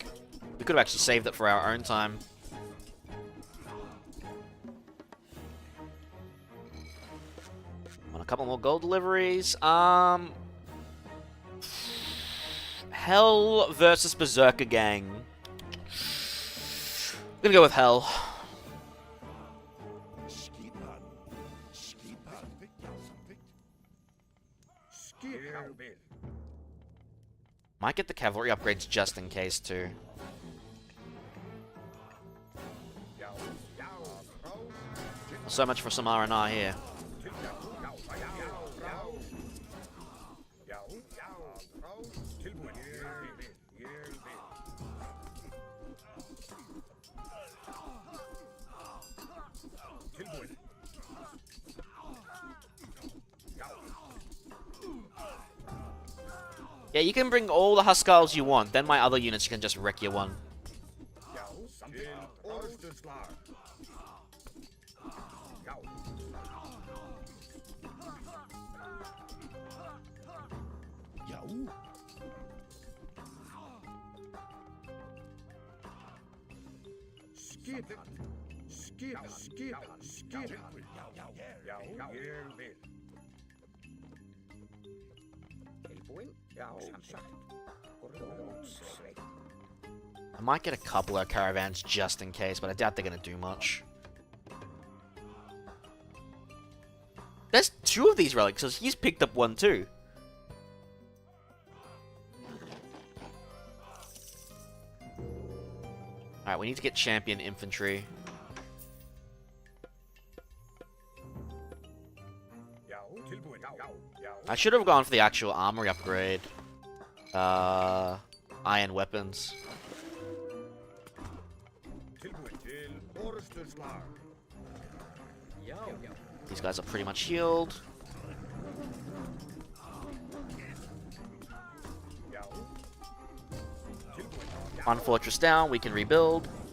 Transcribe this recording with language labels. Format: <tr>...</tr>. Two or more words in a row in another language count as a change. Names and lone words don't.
<en>We could have actually saved it for our own time. Want a couple more gold deliveries. Hell versus Berserker Gang. I'm gonna go with Hell.</en> <is>Skipan. Skipan. Ja, samvikt. Ég vil.</is> <en>Might get the cavalry upgrades just in case too.</en> <is>Já.</is> <en>So much for some R&R here.</en> <is>Tilbúin. Ég vil. Tilbúin.</is> <en>Yeah, you can bring all the Huskarls you want. Then my other units can just wreck your one.</en> <is>Já, samþykkt. Orðsturslag. Já. Ja. Skipan. Skipan. Já, ég vil. Tilbúin. Já, samþykkt.</is> <en>I might get a couple of caravans just in case, but I doubt they're gonna do much. There's two of these relics, so he's picked up one too. Alright, we need to get champion infantry.</en> <is>Já, tilbúin. Já.</is> <en>I should have gone for the actual armory upgrade. Iron weapons. These guys are pretty much healed. One fortress down, we can rebuild.</en>